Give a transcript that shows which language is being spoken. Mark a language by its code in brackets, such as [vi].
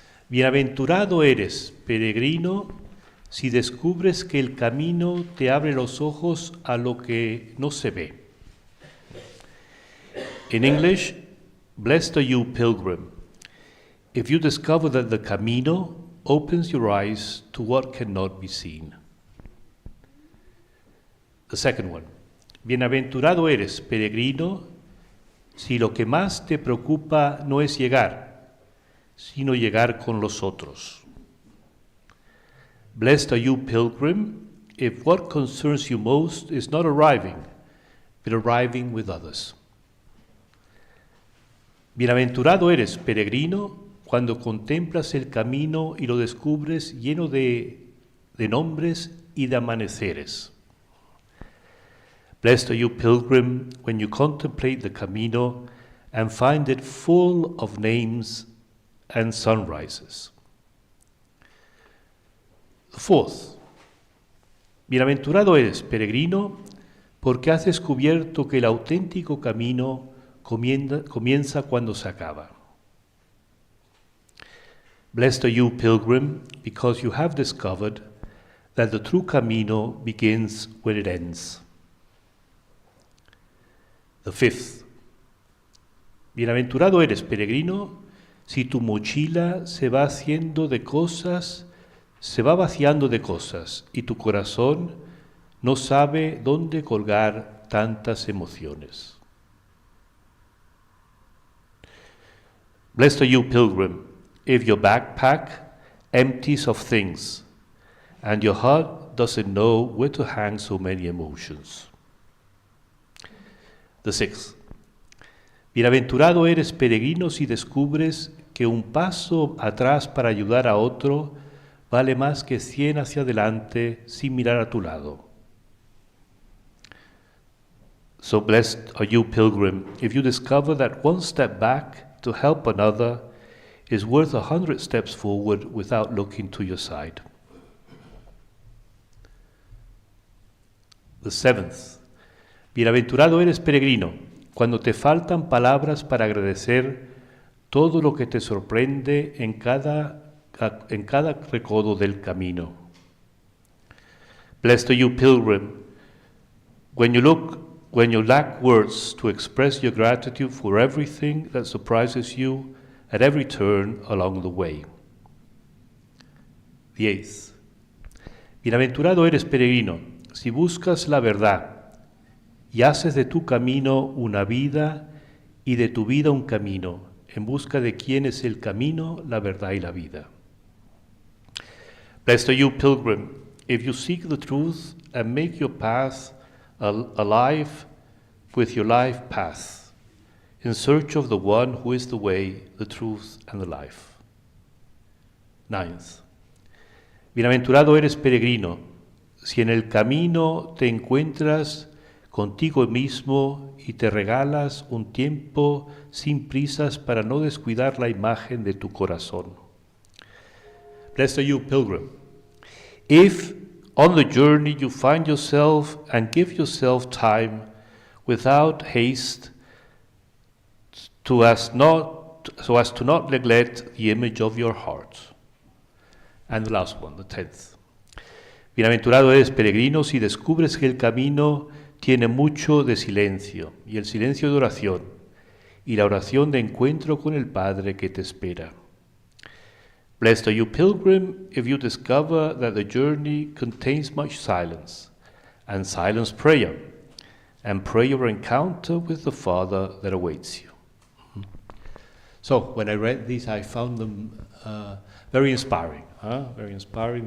[es] Bienaventurado eres, peregrino, si descubres que el camino te abre los ojos a lo que no se ve. [en] In English, blessed are you, pilgrim, if you discover that the camino opens your eyes to what cannot be seen. The second one. [es] Bienaventurado eres, peregrino, si lo que más te preocupa no es llegar, sino llegar con los otros. [en] Blessed are you, pilgrim, if what concerns you most is not arriving, but arriving with others. [es] Bienaventurado eres, peregrino, cuando contemplas el camino y lo descubres lleno de nombres y de amaneceres. [en] Blessed are you, pilgrim, when you contemplate the camino and find it full of names and sunrises. The fourth. [es] Bienaventurado eres, peregrino, porque has descubierto que el auténtico camino comienza cuando se acaba. [en] Blessed are you, pilgrim, because you have discovered that the true camino begins when it ends. The fifth. [es] Bienaventurado eres, peregrino, si tu mochila se va vaciando de cosas y tu corazón no sabe dónde colgar tantas emociones. [en] Blessed are you, pilgrim, if your backpack empties of things and your heart doesn't know where to hang so many emotions. The sixth. [es] Bienaventurado eres, peregrino, si descubres que un paso atrás para ayudar a otro vale más que 100 hacia adelante sin mirar a tu lado. [en] So blessed are you, pilgrim, if you discover that one step back to help another is worth 100 steps forward without looking to your side. The seventh. [es] Bienaventurado eres, peregrino, cuando te faltan palabras para agradecer todo lo que te sorprende en cada recodo del camino. [en] Blessed are you, pilgrim, when you lack words to express your gratitude for everything that surprises you at every turn along the way. The eighth. [es] Bienaventurado eres, peregrino, si buscas la verdad y haces de tu camino una vida y de tu vida un camino, en busca de quién es el camino, la verdad y la vida. [en] Blessed are you, pilgrim, if you seek the truth and make your path alive with your life path, in search of the one who is the way, the truth, and the life. Ninth. [es] Bienaventurado eres, peregrino, si en el camino te encuentras contigo mismo y te regalas un tiempo sin prisas para no descuidar la imagen de tu corazón. [en] Blessed are you, pilgrim, if on the journey you find yourself and give yourself time without haste so as to not neglect the image of your heart. And the last one, the 10th. [es] Bienaventurado eres, peregrino, si descubres que el camino tiene mucho de silencio, y el silencio de oración, y la oración de encuentro con el Padre que te espera. [en] Blessed are you, pilgrim, if you discover that the journey contains much silence, and silence prayer, and prayer encounter with the Father that awaits you. So, when I read these, I found them very inspiring. Very inspiring.